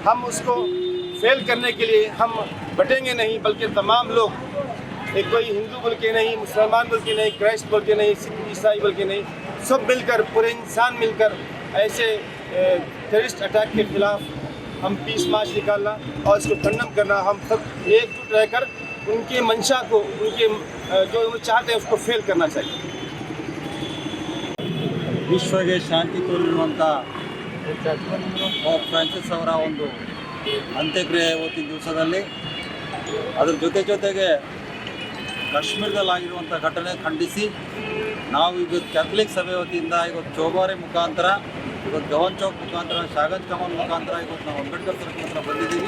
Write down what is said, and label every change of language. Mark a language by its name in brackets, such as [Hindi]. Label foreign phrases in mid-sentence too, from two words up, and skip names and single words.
[Hindi] हम उसको फेल करने के लिए हम बटेंगे नहीं, बल्कि तमाम लोग, एक कोई हिंदू बोल के नहीं, मुसलमान बोल के नहीं, क्राइस्ट बोल के नहीं, सिख ईसाई बोल के नहीं, सब मिलकर, पूरे इंसान मिलकर ऐसे [English] terrorist attack [Hindi] के खिलाफ हम [English] peace march [Hindi] निकालना और इसको खंडन करना, हम सब एकजुट रहकर उनके मंशा को, उनके जो वो चाहते हैं उसको फेल करना चाहिए। [Kannada] ವಿಶ್ವಗೆ ಶಾಂತಿ ತೋರಿರುವಂಥ ಪಾಪ್ ಫ್ರಾನ್ಸಿಸ್ ಅವರ ಒಂದು ಅಂತ್ಯಕ್ರಿಯೆ ಇವತ್ತಿನ ದಿವಸದಲ್ಲಿ ಅದರ ಜೊತೆಗೆ ಕಾಶ್ಮೀರದಲ್ಲಾಗಿರುವಂಥ ಘಟನೆ ಖಂಡಿಸಿ ನಾವು ಇವತ್ತು ಕ್ಯಾಥಲಿಕ್ ಸಭೆ ವತಿಯಿಂದ ಇವತ್ತು ಚೌಬಾರೆ ಮುಖಾಂತರ, ಇವತ್ತು ಗಗನ್ ಚೌಕ್ ಮುಖಾಂತರ, ಶಾಗಂಜ್ ಕಮಾನ್ ಮುಖಾಂತರ ಇವತ್ತು ನಾವು ಅಂಬೇಡ್ಕರ್ ಸರ್ಕಲ್ ಹತ್ರ ಬಂದಿದ್ದೀವಿ।